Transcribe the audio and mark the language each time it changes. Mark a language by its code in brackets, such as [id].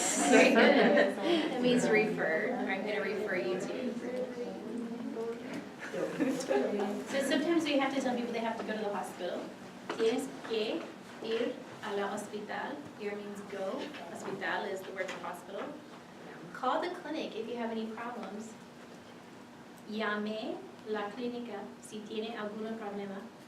[en] Very good. That means refer, or I'm gonna refer you to. So sometimes we have to tell people they have to go to the hospital. [es] Tienes que ir a la hospital. [en] Ir means go. Hospital is the word for hospital. Call the clinic if you have any problems. [es] Llame la clínica si tiene algún problema.